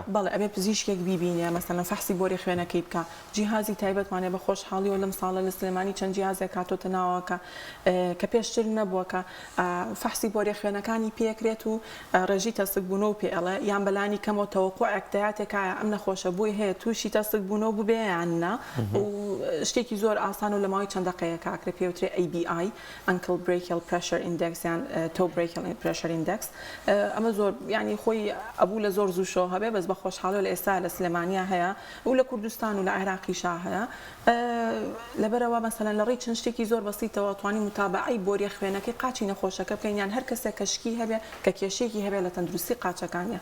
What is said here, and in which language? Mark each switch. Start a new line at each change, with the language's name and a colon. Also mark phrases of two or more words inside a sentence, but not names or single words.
Central Kurdish: بەڵێ ئەبێ پزیشکێک بیبینێ مەسەلەن فەحسی بۆرێ خوێنەکەی بکە جیهازی تایبەتمانێ بە خۆشحاڵی و لەم ساڵە لە سلێمانی چەند جیهازێک کاتۆتە ناوەکە کە پێشتر نەبووەکە فەحسی بۆرێ خوێنەکانی پێکرێت و ڕێژی تەسک بوونەوە پێ ئەڵێ یان بەلانی کەمەوە تەوەقوع ئەکتەیاتێکایە ئەم نەخۆشە بۆی هەیە تووشی تەسک بوونەوە ببێ یاننا و شتێکی زۆر ئاسان و لە ماوەی چەند دقەیە کاکرێ پێوترێ
English: ABI Ankle Brachial Pressure Index
Central Kurdish: یان
English: Toe Brachial Pressure Index
Central Kurdish: ئەمە زۆر ینی خۆی ئەبوو لە زۆر زوو شۆ هەبێ بەس بە خۆشحاڵی لە ئێستا لە سلێمانیا هەیە و لە کوردستان و لە عێراقیشا هەیە لەبەرەوە مەسەلەن لە ڕێی چەند شتێکی زۆر بەسیتەوە توانی متابعەی بۆرێ خوێنەکەی قاچی نەخۆشەکە بکەین یان هەر کەسێک کەشکی هەبێ کە کێشێکی هەبێ لە تەندروستی قاچەکانیە